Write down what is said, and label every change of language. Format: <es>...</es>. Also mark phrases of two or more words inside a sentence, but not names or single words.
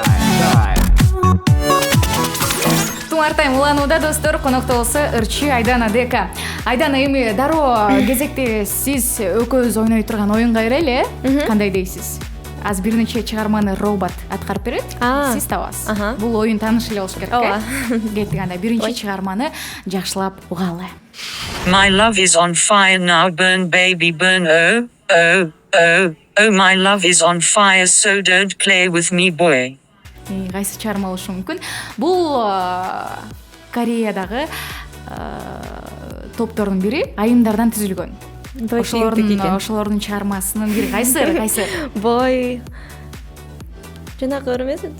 <ky>Тумар Тайм уланууда достор, конокто болсо ырчы Айдана Дека. Айдана, эми дароо кезекте сиз экөөбүз ойной турган оюнга кирели. Кандай дейсиз? Аз бир нече чыгарманы робот аткарып берет, сиз табасыз. Бул оюн тааныш эле болуш керек. Ооба. Кеттик, анда биринчи чыгарманы жакшылап угалы.</ky> <en>My love is on fire now, burn baby burn, oh, oh, oh, oh, my love is on fire, so don't play with me boy.</en> <ky>Кайсы чыгарма болушу мүмкүн? Бул Кореядагы топтордун бири айымдардан түзүлгөн. Ошолордун чыгармасынын бири. Кайсы? Бой. Жанагы эмес.</ky>